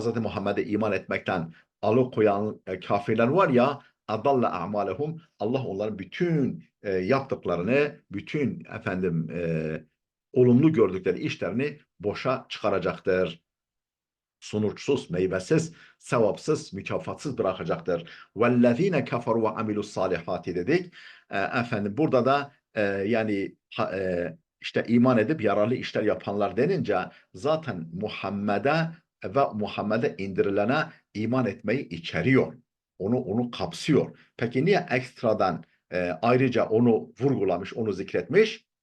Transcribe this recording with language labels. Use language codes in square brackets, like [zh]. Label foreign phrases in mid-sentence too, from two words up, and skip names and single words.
[tr] Muhammed'e iman etmekten alıkoyan kafirler var ya [ar] أضل أعمالهم [tr] Allah onların bütün yaptıklarını, bütün efendim olumlu gördükleri işlerini boşa çıkaracaktır. Sonuçsuz, meyvesiz, sevapsız, mükafatsız bırakacaktır. [ar] وَالَّذ۪ينَ كَفَرُوا وَعَمِلُوا الصَّالِحَاتِ dedik. [tr] Efendim burada da yani işte iman edip yararlı işler yapanlar denince zaten Muhammed'e ve Muhammed'e indirilene iman etmeyi içeriyor. Onu kapsıyor. Peki niye ekstradan ayrıca onu vurgulamış, onu zikretmiş?